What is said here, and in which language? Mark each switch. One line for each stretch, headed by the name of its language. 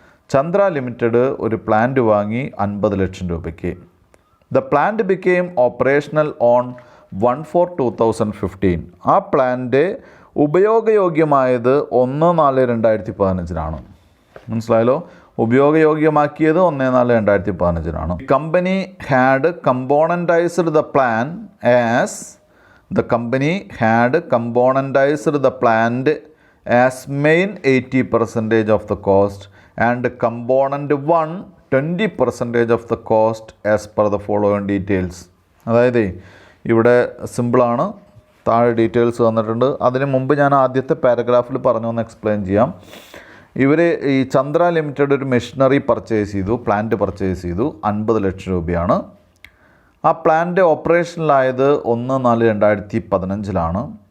Malayalam: Chandra limited ഒരു plant വാങ്ങി 50 ലക്ഷം രൂപയ്ക്ക്.
English: The plant became operational on 1/4/2015.
Malayalam: ആ പ്ലാന്റ് ഉപയോഗയോഗ്യമായത് 1/4/2015 മനസ്സിലായല്ലോ. ഉപയോഗയോഗ്യമാക്കിയത്
English: 1/4/2015 company had componentized the plant as The company had componentized the plant as main 80% of the cost and component 1 20% of the cost as per the following details.
Malayalam: അതായത് ഇവിടെ സിമ്പിളാണ്, താഴെ details തന്നിട്ടുണ്ട്. അതിന് മുമ്പ് ഞാൻ ആദ്യത്തെ പാരഗ്രാഫിൽ പറഞ്ഞൊന്ന് എക്സ്പ്ലെയിൻ ചെയ്യാം. ഈ ചന്ദ്ര ലിമിറ്റഡ് ഒരു മെഷീനറി പർച്ചേസ് ചെയ്തു, പ്ലാന്റ് പർച്ചേസ് ചെയ്തു, 50 ലക്ഷം രൂപയാണ്. ആ പ്ലാന്റ് ഓപ്പറേഷനിലായത് 1/4/2015.